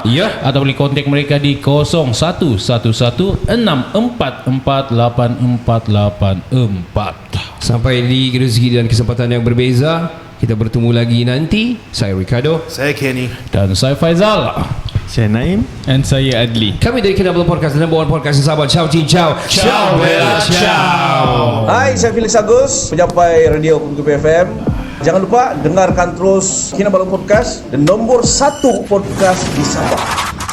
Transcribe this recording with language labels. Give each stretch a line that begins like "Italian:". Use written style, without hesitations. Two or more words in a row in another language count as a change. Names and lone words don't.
Malay: Atau boleh kontak mereka di 0111644844. Sampai di rezeki dan kesempatan yang berbeza, kita bertemu lagi nanti. Saya Ricardo, saya Kenny, dan saya Faizal, saya Naim, dan saya Adli. Kami dari Kinabalu Podcast,
English: number one podcast
Malay: di Sabah.
Italian: Ciao, ciao. Ciao, bella, ciao.
Malay: Hai, saya Felix Agus, penyampai radio Kumtubi FM. Jangan lupa dengarkan terus Kinabalu Podcast, dan nombor 1 podcast di Sabah.